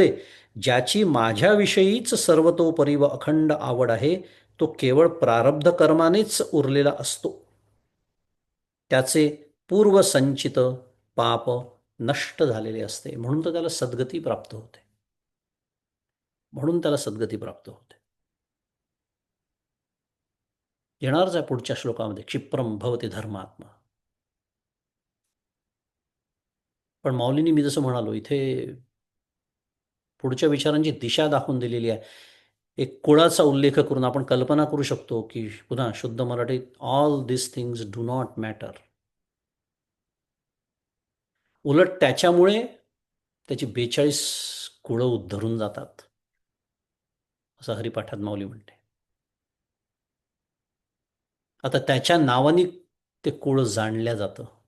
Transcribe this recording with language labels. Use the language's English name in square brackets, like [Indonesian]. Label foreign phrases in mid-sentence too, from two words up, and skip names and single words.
[Marathi] ज्याची माझ्याविषयीच सर्वतोपरी व अखंड आवड आहे, तो केवळ प्रारब्ध कर्मानेच उरलेला असतो. त्याचे पूर्वसंचित पाप नष्ट झालेले असते, म्हणून तर त्याला सद्गती प्राप्त होते. म्हणून त्याला सद्गती प्राप्त होते. येणारच आहे पुढच्या श्लोकामध्ये, [Sanskrit] क्षिप्रम भवती धर्मात्मा. [Marathi] पण माऊलींनी मी जसं म्हणालो इथे पुढच्या विचारांची दिशा दाखवून दिलेली आहे. एक कुळाचा उल्लेख करून आपण कल्पना करू शकतो की पुन्हा शुद्ध मराठीत, [English] all this things do not matter. [Marathi] उलट त्याच्यामुळे त्याची 42 कुळं उद्धरून जातात, असं हरिपाठात माऊली म्हणते. आता त्याच्या नावाने ते कुळ जाणल्या जातं.